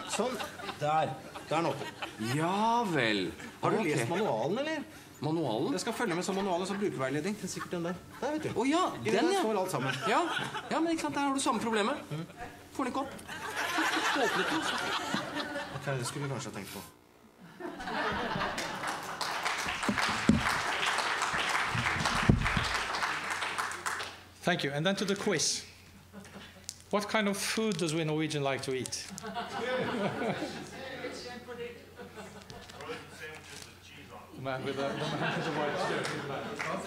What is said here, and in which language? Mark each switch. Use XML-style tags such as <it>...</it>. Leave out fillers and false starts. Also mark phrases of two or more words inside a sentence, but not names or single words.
<no>Sånn. Der. Der er den åpen. Ja vel. Har du Ok. lest manualen, eller? Manualen? Jeg skal følge med som manual og som brukerveiledning. Det er sikkert den der. Der, vet du. Å ja, I den, ja. står alt sammen. Ja, men ikke sant, der har du samme problemet. Får den ikke opp. Åpnet den. Ok, det skulle vi kanskje ha tenkt på.</no> <en>Thank you. And then to the quiz. What kind of food does we Norwegian like to eat? Man with the white shirt.</en>